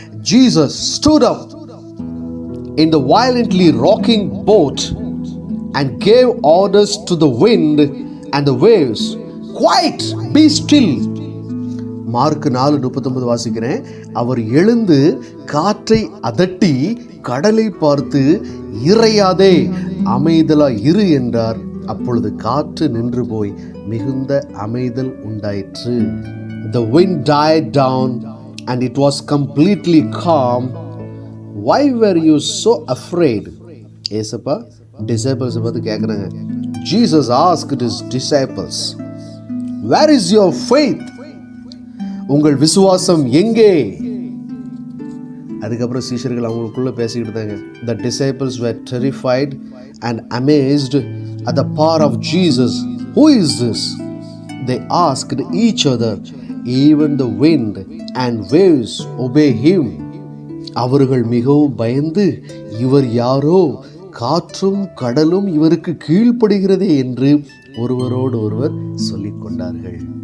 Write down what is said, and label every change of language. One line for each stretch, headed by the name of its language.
English: Jesus stood up in the violently rocking boat and gave orders to the wind and the waves, quiet, be still.
Tamil: Mark 4:39 வாசிக்கிறேன். அவர் எழுந்து காற்றை அதட்டி கடலை பார்த்து, இறையாதே, அமைதலா இரு என்றார். அப்பொழுது காற்று நின்று போய் மிகுந்த அமைதல் உண்டாயிற்று.
English: The wind died down and it was completely calm. Why were you so afraid?
Tamil: ஏசப்பா disciples பார்த்து கேட்குறாங்க.
English: Jesus asked his disciples, where is your faith?
Tamil: உங்கள் விசுவாசம் எங்கே? அதுக்கப்புறம் சீஷர்கள் அவங்களுக்குள்ள பேசிக்கிட்டு தாங்க.
English: The disciples were terrified and amazed at the power of Jesus. Who is this? They asked each other. Even the wind and waves obey him.
Tamil: அவர்கள் மிகவும் பயந்து, இவர் யாரோ, காற்றும் கடலும் இவருக்கு கீழ்ப்படுகிறதே என்று ஒருவரோடு ஒருவர் சொல்லிக் கொண்டார்கள்.